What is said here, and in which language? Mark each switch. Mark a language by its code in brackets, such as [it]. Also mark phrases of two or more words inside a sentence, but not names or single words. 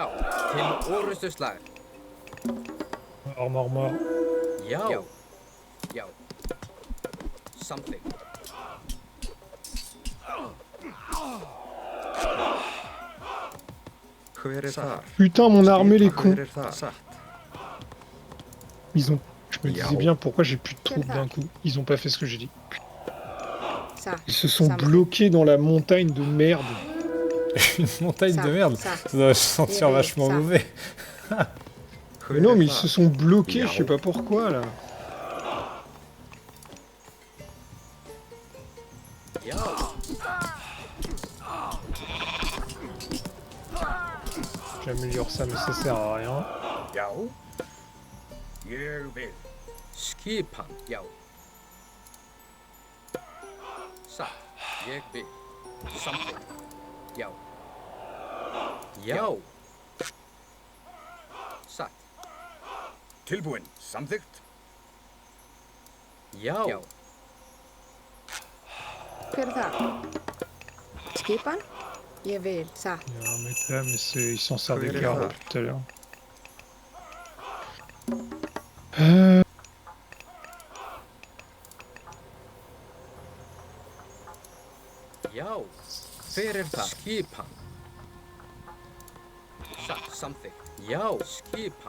[is] Til orustuslag. [fr] Mort. [is] Já. Já. Já. Something. Hver þar? [fr] Putain, mon armée, les cons. [is] Hver þar? Satt. [fr] Ils ont... Je me disais Yao. bien pourquoi j'ai plus de troupes d'un coup. Ils ont pas fait ce que j'ai dit. Ça. Ils se sont Ça me- bloqués dans la montagne de merde. Une montagne Ça, de merde. ça. Ça doit se sentir Oui, vachement ça. mauvais. Mais non, mais ils [is] Hver [fr] se [is] þar? [fr] sont bloqués, Yao. je sais pas pourquoi, là. [is] Já. J'améliore ça, mais ça sert à rien. Já. Ég vil. Skipan. Já. Satt. Ég vil. Something. Já. Já. Satt. Tilbúin. Samþykkt. Já. Já. Hver er það? Skipan? Ég vil. Satt. [fr] Il y a un mec là, mais il s'en sert des [is] Hver er [fr] gardes [is] það? [fr] tout à l'heure. [is] Já. Fyrir það. Skipan. Satt. Something. Já. Skipan.